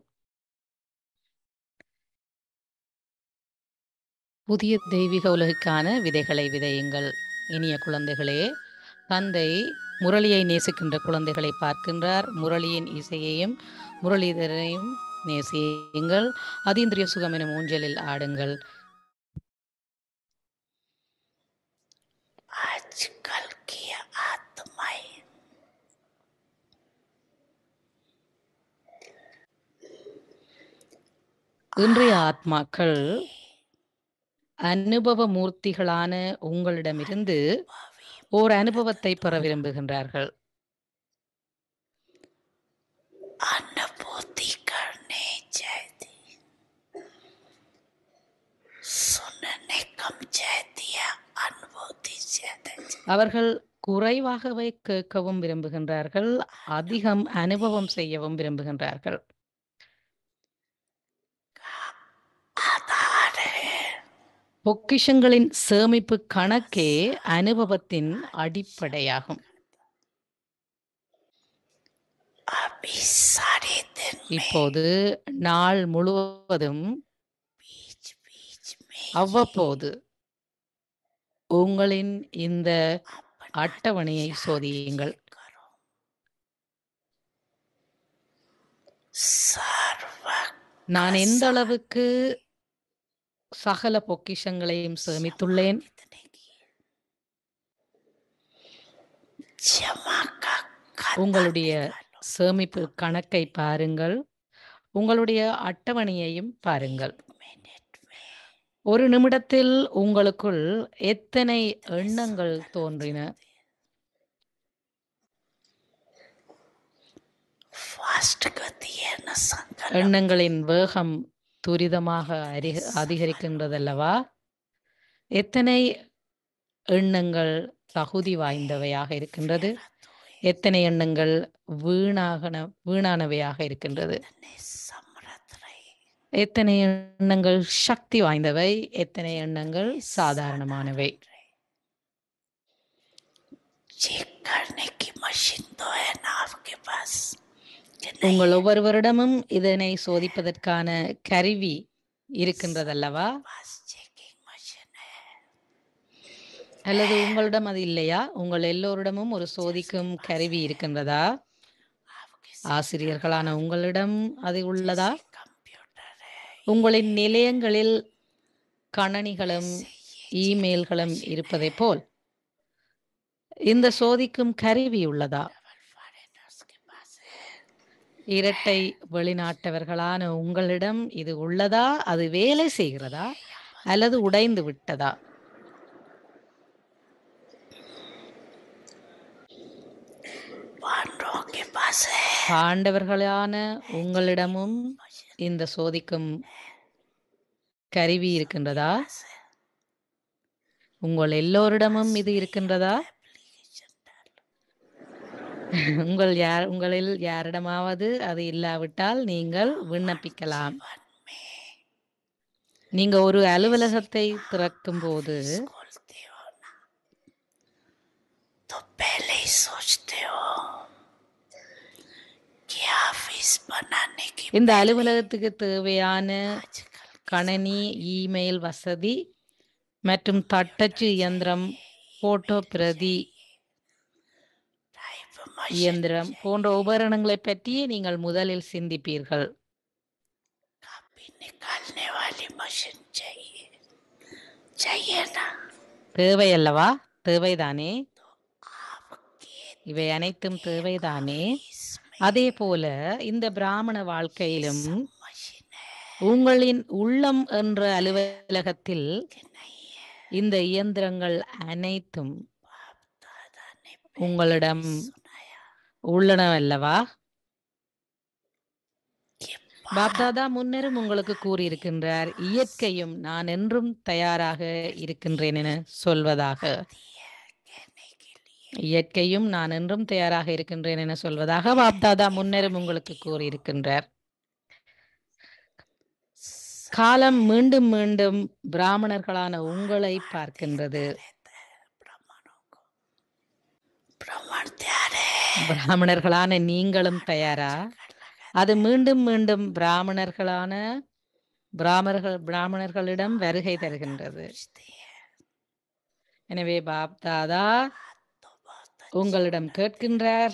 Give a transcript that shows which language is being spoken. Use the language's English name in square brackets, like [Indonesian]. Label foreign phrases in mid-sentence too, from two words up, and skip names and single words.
[Tamil] புதிய தெய்வீக உலகுக்கான விதைகளை விதையுங்கள். இனிய குழந்தைகளே, தந்தை முரளியை நேசிக்கின்ற குழந்தைகளை பார்க்கின்றார். முரளியின் இசையையும் முரளிதரையும் நேசியுங்கள். அதீந்திரிய சுகம் எனும் ஊஞ்சலில் ஆடுங்கள். [Hindi] आजकल की आत्माएं [Tamil] இன்றைய ஆத்மாக்கள் அனுபவ மூர்த்திகளான உங்களிடமிருந்து ஓர் அனுபவத்தை பெற விரும்புகின்றார்கள். [Hindi] अनुभूति करने चाहती, सुनने कम चाहती है, अनुभूति चाहते। [Tamil] அவர்கள் குறைவாகவே கேட்கவும் விரும்புகின்றார்கள், அதிகம் அனுபவம் செய்யவும் விரும்புகின்றார்கள். [Hindi] आधार है [Tamil] பொக்கிஷங்களின் சேமிப்பு கணக்கே அனுபவத்தின் அடிப்படையாகும். [Hindi] अभी सारे दिन में [Tamil] இப்போது நாள் முழுவதும் [Hindi] बीच बीच में [Tamil] அவ்வப்போது உங்களின் இந்த [Hindi] अपना [Tamil] அட்டவணையை [Hindi] जांच [Tamil] சோதியுங்கள். [Hindi] करो। सर्व [Tamil] நான் எந்த அளவுக்கு சகல பொக்கிஷங்களையும் சேமித்துள்ளேன், [Hindi] इतने की जमा का खाता [Tamil] உங்களுடைய [Hindi] निकालो। [Tamil] சேமிப்பு கணக்கை பாருங்கள், உங்களுடைய அட்டவணையையும் பாருங்கள். [Hindi] मिनट में [Tamil] ஒரு நிமிடத்தில் உங்களுக்குள் எத்தனை எண்ணங்கள் தோன்றின? [Hindi] फास्ट गति है न संकल्प। [Tamil] எண்ணங்களின் வேகம் துரிதமாக அதிகரிக்கின்றதல்லவா? எத்தனை எண்ணங்கள் தகுதி வாய்ந்தவையாக இருக்கின்றது? எத்தனை எண்ணங்கள் வீணானவையாக இருக்கின்றது? [Hindi] समृद्ध रहे [Tamil] எத்தனை எண்ணங்கள் சக்தி வாய்ந்தவை? எத்தனை எண்ணங்கள் சாதாரணமானவை? [Hindi] चेक करने की मशीन तो है ना आपके पास कि नहीं? [Tamil] உங்கள் ஒவ்வொருவரிடமும் இதனை சோதிப்பதற்கான கருவி இருக்கின்றதல்லவா? [Hindi] पास [English] checking machine [Hindi] है। [Tamil] அல்லது உங்களிடம் அது இல்லையா? உங்கள் எல்லோரிடமும் ஒரு சோதிக்கும் கருவி இருக்கின்றதா? [Hindi] आपके [Tamil] ஆசிரியர்களான உங்களிடம் அது உள்ளதா? [Hindi] कंप्यूटर है। [Tamil] உங்களின் நிலையங்களில் கணனிகளும் இமெயில்களும் இருப்பதைப் போல் இந்த சோதிக்கும் கருவி உள்ளதா? [Hindi] फॉरेनर्स के पास है। [Tamil] இரட்டை வெளிநாட்டவர்களான உங்களிடம் இது உள்ளதா? அது வேலை செய்கிறதா அல்லது உடைந்து விட்டதா? [Hindi] पांडवों के पास है। [Tamil] பாண்டவர்களான உங்களிடமும் இந்த சோதிக்கும் கருவி இருக்கின்றதா? உங்கள் எல்லோரிடமும் இது இருக்கின்றதா? உங்களில் யாரிடமாவது அது இல்லாவிட்டால் நீங்கள் விண்ணப்பிக்கலாம். நீங்க ஒரு அலுவலகத்தை திறக்கும் போது [Hindi] खोलते हो ना तो पहले ही सोचते हो कि ऑफिस बनाने की [Tamil] இந்த அலுவலகத்துக்கு தேவையான [Hindi] आजकल [Tamil] கணனி, இமெயில் வசதி மற்றும் தட்டச்சு இயந்திரம், போட்டோ பிரதி [English] type machine [Tamil] இயந்திரம் போன்ற உபகரணங்களை பற்றியே நீங்கள் முதலில் சிந்திப்பீர்கள். [Hindi] कॉपी निकालने वाली मशीन चाहिए चाहिए ना। [Tamil] தேவை அல்லவா? தேவைதானே? [Hindi] आपके [Tamil] இவை அனைத்தும் தேவைதானே? [Hindi] इसमें [Tamil] அதே போல இந்த பிராமண வாழ்க்கையிலும் [Hindi] मशीन है [Tamil] உங்களின் உள்ளம் என்ற அலுவலகத்தில் [Hindi] कि नहीं है? [Tamil] இந்த இயந்திரங்கள் அனைத்தும் [Hindi] बाप दादा ने [Tamil] உங்களிடம் [Hindi] सुनाया [Tamil] உள்ளனவல்லவா? [Hindi] कि [Tamil] பாப்தாதா முன்னரும் உங்களுக்கு கூறியிருக்கின்றார், இயற்கையும் நான் என்றும் தயாராக இருக்கின்றேன் என சொல்வதாக. [Hindi] कहने के लिए [Tamil] இயற்கையும் நான் என்றும் தயாராக இருக்கின்றேன் என சொல்வதாக பாப்தாதா முன்னரும் உங்களுக்கு கூறியிருக்கின்றார். காலம் மீண்டும் மீண்டும் பிராமணர்களான உங்களை பார்க்கின்றது. [Hindi] रहता है ब्राह्मणों को। ब्राह्मण तैयार है [Tamil] பிராமணர்களான நீங்களும் தயாரா? அது மீண்டும் மீண்டும் பிராமணர்களிடம் வருகை தருகின்றது. எனவே பாப் தாதா உங்களிடம் கேட்கின்றார்.